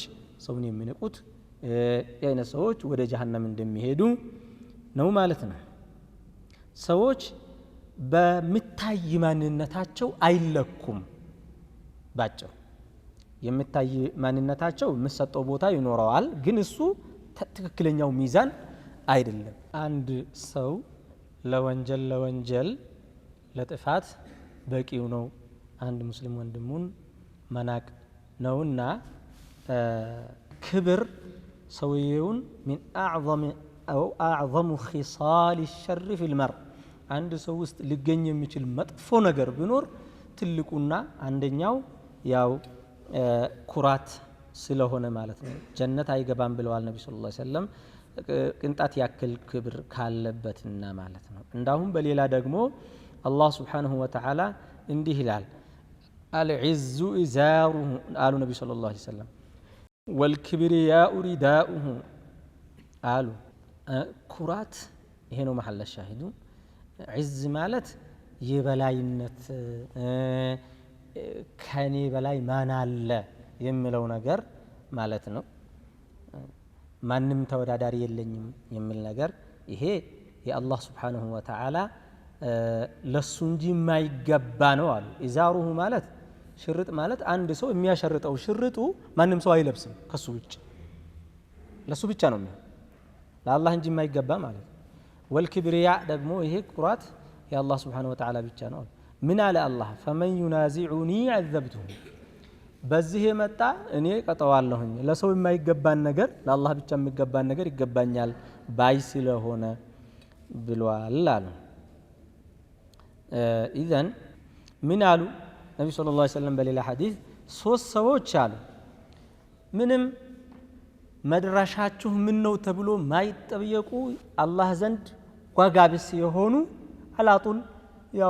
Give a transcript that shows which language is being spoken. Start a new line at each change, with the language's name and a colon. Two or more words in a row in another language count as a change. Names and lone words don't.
Amharic: ሰውን የሚነቁት የአይነ ሰዎች ወደ ጀሃነም እንደሚሄዱ ነው ማለት ነው ሰዎች በሚታይ ማንነታቸው አይለኩም ባጭሩ የሚታይ ማንነታቸው የሚሰጠው ቦታ ይኖረዋል ግን እሱ ትክክለኛው ሚዛን አይደለም አንድ ሰው ለወንጀል ለጥፋት በቂው ነው አንድ ሙስሊም ወንድሙን መናቅ ነውና ክብር ሰውየውን
Arabic: من اعظم خصال الشر في المرء
Amharic: አንድ ሰው ውስጥ ሊገኝ የሚችል መጥፎ ነገር ቢኖር ትልቁና አንደኛው ያው ኩራት ስለሆነ ማለት ነው ጀነት አይገባም ብለዋል ነብዩ ሰለላሁ
Arabic: عليه وسلم
Amharic: ቅንጣት ያክል ክብር ካለበትና ማለት ነው እንዳሁን በሌላ ደግሞ አላህ
Arabic: سبحانه وتعالى
Amharic: እንዲህ ይላል
Arabic: العز إزاره قال النبي صلى الله عليه وسلم والكبرياء رداؤه قالوا
Amharic: ኩራት ይሄ ነው
Arabic: محل الشاهد عز
Amharic: ማለት የበላይነት ከኔ በላይ ማን አለ የሚለው ነገር ማለት ነው ማንም ተወዳዳሪ የለኝም የሚል ነገር ይሄ የአላህ
Arabic: سبحانه وتعالى
Amharic: ለሱ እንጂ የማይገባ ነው አሉ ኢዛሩሁ ማለት ሽርጥ ማለት አንድ ሰው የሚያሸርጠው ሽርጡ ማንም ሰው አይለብስም ከሱ ውጭ ለሱ ብቻ ነው ለአላህ እንጂ የማይገባ ማለት ወልክብሪያ ደግሞ ይሄ ኩራት የአላህ
Arabic: سبحانه وتعالى
Amharic: ብቻ ነው ምን አለ አላህ
Arabic: فمن ينازعني عذبته
Amharic: በዚህ የመጣ እኔ ቀጠዋለሁኝ ለሰው የማይገባን ነገር ለአላህ ብቻ የሚገባን ነገር ይገባኛል ባይ ስለሆነ ብሏል አሉ ኢዘን ምን አሉ ነብዩ
Arabic: صلى الله عليه وسلم
Amharic: በሌላ ሐዲስ ሶስት ሰዎች አሉ ምንም መድረሻችሁ ምን ነው ተብሎ ማይጠየቁ አላህ ዘንድ ዋጋቢስ የሆኑ አላጡል ያው